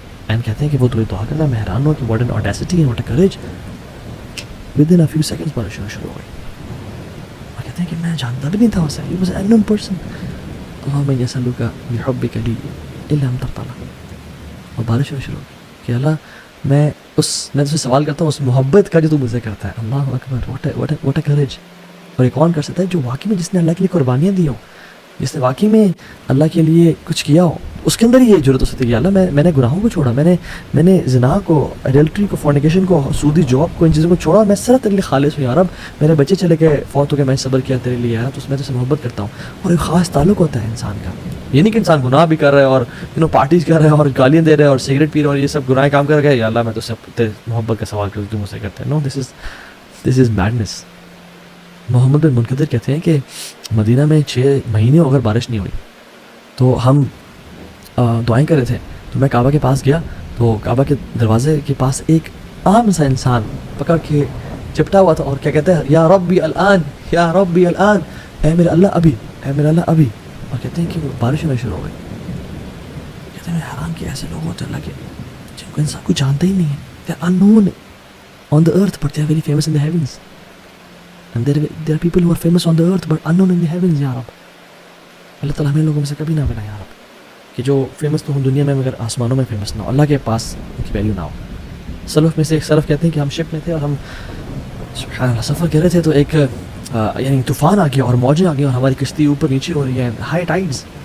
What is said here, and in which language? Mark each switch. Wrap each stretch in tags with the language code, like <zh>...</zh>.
<ur>And कहते हैं कि वो तो दुआ करता है, मैं हैरान हुआ कि</ur> <en>What an audacity and what a courage. Within a few seconds</en> <ur>बारिश होना शुरू हो गई. और कहते हैं कि جانتا بھی نہیں تھا اسے,</ur> <en>he was an unknown person.</en> <ar>اللہم انی اسألک بحبک لی الا ان ترضى.</ar> <ur>اور بارش ہونا شروع ہو گئی کہ اللہ میں تجھ سے سوال کرتا ہوں اس محبت کا جو تو مجھ سے کرتا ہے.</ur> <en>اللہ اکبر, what a courage.</en> <ur>اور یہ کون کر سکتا ہے؟ جو واقعی میں جس نے اللہ کے لیے قربانیاں دی ہوں, جس نے واقعی میں اللہ کے لیے کچھ کیا ہو, اس کے اندر یہ ضرورت ہو سکتی ہے کہ اللہ میں نے گناہوں کو چھوڑا, میں نے زنا کو, ایڈلٹری کو, فورنیکیشن کو, سودی جاب کو, ان چیزوں کو چھوڑا, میں صرف تیرے لیے خالص ہوں یا رب. میرے بچے چلے گئے فوت ہو کے, میں صبر کیا تیرے لیے یار, تو میں تجھ سے محبت کرتا ہوں. اور ایک خاص تعلق ہوتا ہے انسان کا. یہ نہیں کہ انسان گناہ بھی کر رہا ہے اور پارٹیز کر رہا ہے اور گالیاں دے رہا ہے اور سگریٹ پی رہا ہے اور یہ سب گناہ کام کر رہا ہے, یا اللہ میں تو سے محبت کا سوال کروں, تو مجھ سے کرتا ہے.</ur> <en>No, this is madness.</en> <ur>محمد بن منقدر کہتے ہیں کہ مدینہ میں 6 مہینے اگر بارش نہیں ہوئی تو ہم دعائیں کر رہے تھے, تو میں کعبہ کے پاس گیا تو کعبہ کے دروازے کے پاس ایک عام سا انسان پکڑ کے چپٹا ہوا تھا اور کیا کہتا ہے,</ur> <ar>یا ربی الان, یا ربی الان,</ar> <ur>اے میرے اللہ ابھی, اے میرے اللہ ابھی. اور کہتے ہیں کہ وہ بارش ہونا شروع ہو گئی. کہتے ہیں میں حیران کہ ایسے لوگ ہوتے اللہ کے جن کو انسان کو جانتا ہی نہیں ہے.</ur> <en>They are unknown on the earth but they are very famous in the heavens. And there are people who are famous on the earth but unknown in the heavens.</en> <ur>یا رب, اللہ تعالیٰ ہمیں لوگوں میں سے کبھی نہ بنا یا رب کہ جو فیمس تو ہوں دنیا میں مگر آسمانوں میں فیمس نہ ہو, اللہ کے پاس ان کی ویلیو نہ ہو. سلف میں سے ایک سلف کہتے ہیں کہ ہم شپ میں تھے اور ہم سبحان اللہ سفر کر رہے تھے, تو ایک یعنی طوفان آ گیا اور موجیں آ گئی اور ہماری کشتی اوپر نیچے ہو رہی ہے, ہائی ٹائڈز.</ur>